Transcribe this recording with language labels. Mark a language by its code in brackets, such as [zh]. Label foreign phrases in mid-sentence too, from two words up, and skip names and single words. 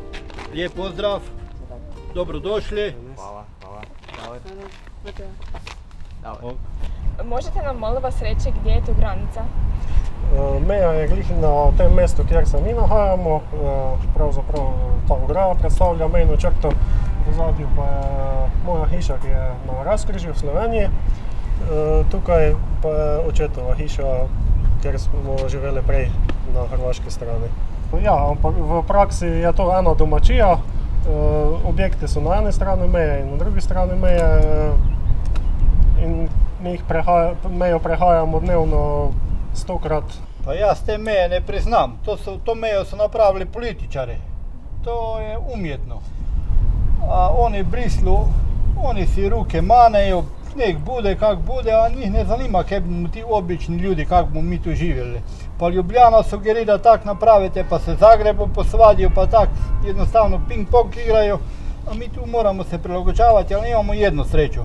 [hr] Lijep pozdrav, dobrodošli. Hvala. Možete nam molim vas reći gdje je tu granica? [sl] Meja je glih na tem mestu, kjer se mi nahajamo, pravzaprav ta ograja predstavlja mejno črto, v zadju pa je moja hiša, ki je na Razkrižju v Sloveniji. Tukaj pa je očetova hiša, kjer smo živeli prej na hrvaški strani. Ja, ampak v praksi je to ena domačija, objekti so na eni strani meje in na drugi strani meje in mi mejo prehajamo dnevno 100-krat. Pa jaz te meje ne priznam, to mejo so napravili političari, to je umjetno. [hr] A oni v Brislu, oni si ruke manejo, sneg bude, kak bude, a njih ne zanima, kaj bomo ti obični ljudi, kak bomo mi tu živjeli. Pa Ljubljana sugerira tak napravite, pa se Zagrebu posvadijo, pa tak jednostavno ping-pong igrajo, a mi tu moramo se prilagođavati, ali imamo jednu sreću.